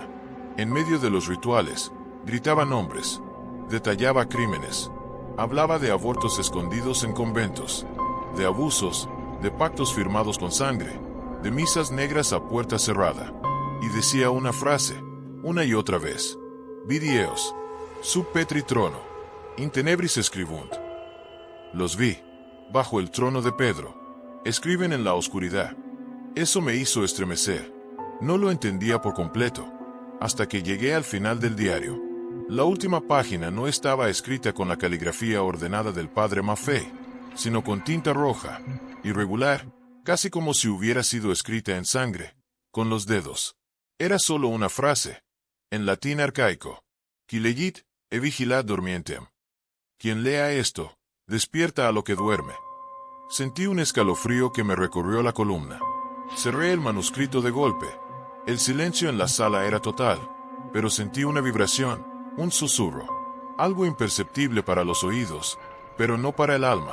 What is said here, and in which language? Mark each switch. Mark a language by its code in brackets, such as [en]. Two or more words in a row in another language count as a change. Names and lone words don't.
[es] En medio de los rituales, gritaba nombres, detallaba crímenes, hablaba de abortos escondidos en conventos, de abusos, de pactos firmados con sangre, de misas negras a puerta cerrada, y decía una frase, una y otra vez: [la] Vidi eos, sub petri trono, in tenebris scribunt. [es] Los vi, bajo el trono de Pedro, escriben en la oscuridad. Eso me hizo estremecer. No lo entendía por completo, hasta que llegué al final del diario. La última página no estaba escrita con la caligrafía ordenada del padre Maffei, sino con tinta roja, irregular, casi como si hubiera sido escrita en sangre, con los dedos. Era solo una frase, en latín arcaico: [la] Qui legit, e vigilat dormientem. [es] Quien lea esto, despierta a lo que duerme. Sentí un escalofrío que me recorrió la columna. Cerré el manuscrito de golpe. El silencio en la sala era total, pero sentí una vibración, un susurro, algo imperceptible para los oídos, pero no para el alma.